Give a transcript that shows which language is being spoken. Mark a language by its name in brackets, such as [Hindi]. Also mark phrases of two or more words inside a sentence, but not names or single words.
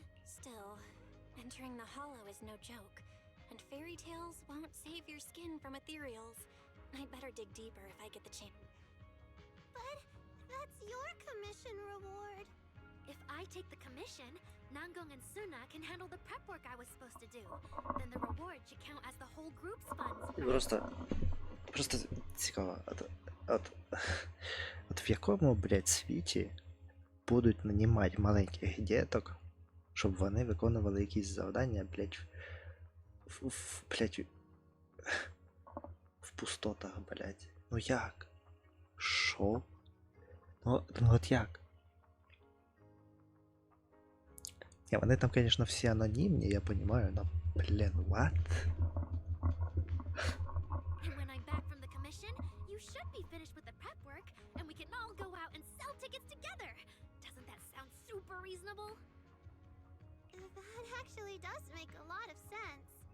[English] Still, entering the holo is no joke, and fairy tales won't save your skin from ethereals. I'd better dig deeper if I get the chance. But that's your commission reward. If I take the commission, Nangong and Suna can handle the prep work I was supposed to do. Then the reward should count as the whole group's funds. [Ukrainian] Просто цікаво, от в якому, блядь, світі будуть нанімати маленьких діток, щоб вони виконували якісь завдання, блядь, в пустотах, блядь. Ну як? Шо? Ну от як? Ні, вони там, конечно, всі анонімні, [Russian] я понимаю, но, [Ukrainian] блін, [English] what? And when I'm back from the commission, you should be finished with the prep work, and we can all go out and sell tickets together. Doesn't that sound super reasonable? That actually does make a lot of sense.